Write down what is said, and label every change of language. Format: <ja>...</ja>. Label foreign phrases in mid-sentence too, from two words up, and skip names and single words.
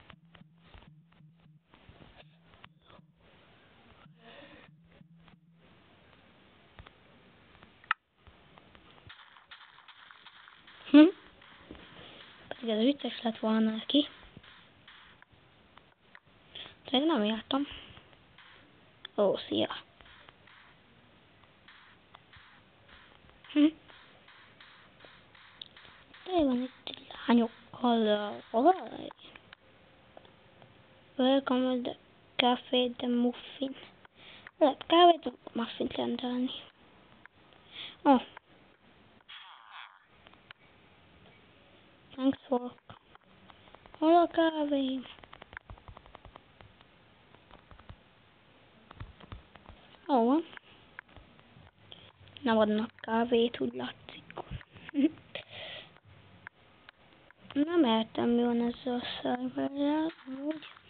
<hu>Pedig ez vicces lett volna neki. Tényleg nem jártam. Ó, szia. De van itt lányokkal.</hu> <en>Welcome the Café de Muffin.</en> <hu>Lehet kávét, muffint rendelni.</hu> <en>Oh. Thanks for...</en> <hu>Hol a kávé? Ó, van. Nem adnak kávét, úgy látszik. Nem értem, mi van ezzel a szerverrel, úgy.</hu>